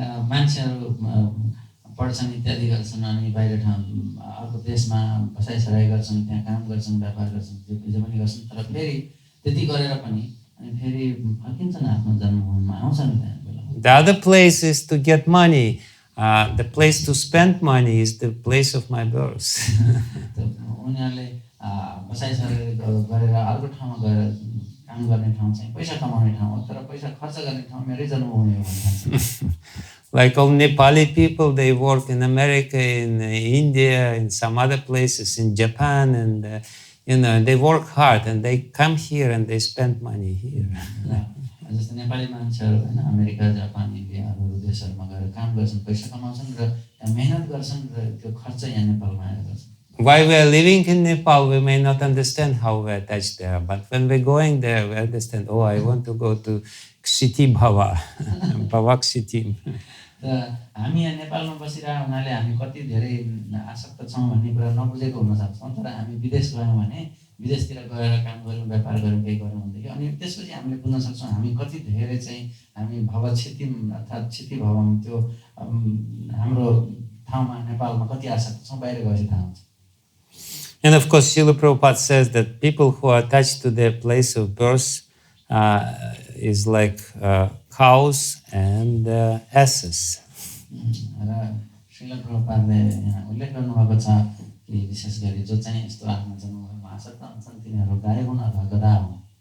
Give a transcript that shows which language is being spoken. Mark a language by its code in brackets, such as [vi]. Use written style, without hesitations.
[ne] मान्छेहरू पढ्छन् इत्यादि गर्छन् अनि बाहिर ठाउँ अर्को देशमा बसाइसराई गर्छन्, त्यहाँ काम गर्छन्, व्यापार गर्छन्, जे पनि गर्छन्, तर फेरि त्यति गरेर पनि अनि फेरि फर्किन्छन् आफ्नो जन्मभूमिमा आउँछन् त्यहाँ बेला. [en] The other place is to get money. The place to spend money is the place of my birth. [ne] उनीहरूले बसाइसराई गरेर अर्को ठाउँमा गएर काम गर्ने ठाउँ चाहिँ पैसा कमाउने ठाउँ हो, तर पैसा खर्च गर्ने ठाउँ मेरै जन्मभूमि हो भन्छ. [en] Like all Nepali people, they work in America, in India, in some other places, in Japan, and you know, they work hard, and they come here and they spend money here. [ne] जस्तै नेपाली मान्छेहरू हैन America, Japan, India अरू देशहरूमा गएर काम गर्छन्, पैसा कमाउँछन् र त्यहाँ मेहनत गर्छन् र त्यो खर्च यहाँ नेपालमा आएर गर्छन्. [en] While we are living in Nepal, we may not understand how we are attached there, but when we're going there, we understand, oh, I want to go to Ksiti Bhava, Bhava Ksitim. [ne] हामी यहाँ नेपालमा बसिरहेको हुनाले हामी कति धेरै आसक्त छौँ भन्ने कुरा नबुझेको हुन सक्छौँ, तर हामी विदेश गयौँ भने विदेशतिर गएर काम गऱ्यौँ, व्यापार गऱ्यौँ, केही गऱ्यौँ भनेदेखि अनि त्यसपछि हामीले बुझ्न सक्छौँ हामी कति धेरै चाहिँ हामी भव क्षितिम अर्थात् क्षिति भवम त्यो हाम्रो ठाउँमा नेपालमा कति आसक्त छौँ बाहिर गएर थाहा हुन्छ। [en] And of course, Srila Prabhupada says that people who are attached to their place of birth is like cows and asses. [ne] र श्रील प्रभुपादले यहाँ उल्लेख गर्नुभएको छ कि विशेष गरी जो चाहिँ यस्तो आफ्नो जन्मभूमिमा आसक्त हुन्छन् तिनीहरू गाई हुन् अथवा गधा हुन्।